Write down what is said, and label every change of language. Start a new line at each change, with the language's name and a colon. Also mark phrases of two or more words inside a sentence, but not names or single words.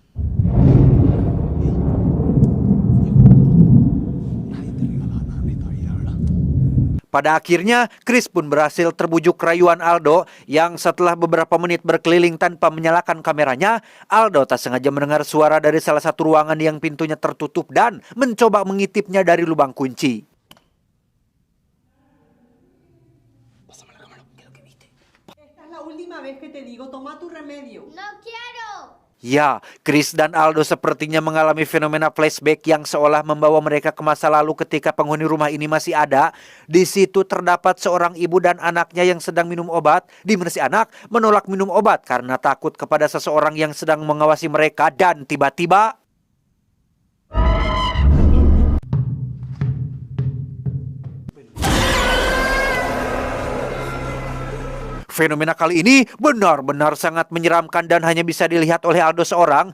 Indonesian: Pada akhirnya, Chris pun berhasil terbujuk rayuan Aldo yang setelah beberapa menit berkeliling tanpa menyalakan kameranya, Aldo tak sengaja mendengar suara dari salah satu ruangan yang pintunya tertutup dan mencoba mengintipnya dari lubang kunci.
Spanish: Esta es la última vez que te digo, toma tu remedio. ¡No quiero!
Indonesian: Ya, Chris dan Aldo sepertinya mengalami fenomena flashback yang seolah membawa mereka ke masa lalu ketika penghuni rumah ini masih ada. Di situ terdapat seorang ibu dan anaknya yang sedang minum obat, di mana si anak menolak minum obat karena takut kepada seseorang yang sedang mengawasi mereka, dan tiba-tiba fenomena kali ini benar-benar sangat menyeramkan dan hanya bisa dilihat oleh Aldo seorang.